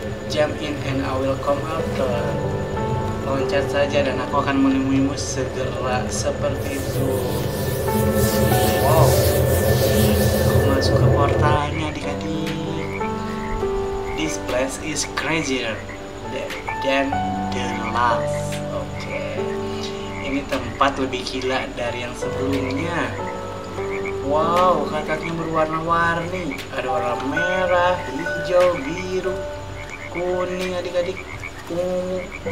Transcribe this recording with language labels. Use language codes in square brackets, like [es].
[en] Jump in and I will come after. [id] Loncat saja dan aku akan menemuimu segera, seperti itu. Wow, aku masuk ke portalnya adik-adik. [en] This place is crazier than the last. [id] Oke. Ini tempat lebih gila dari yang sebelumnya. Wow, kataknya berwarna-warni. Ada warna merah, hijau, biru, kuning adik-adik, ungu.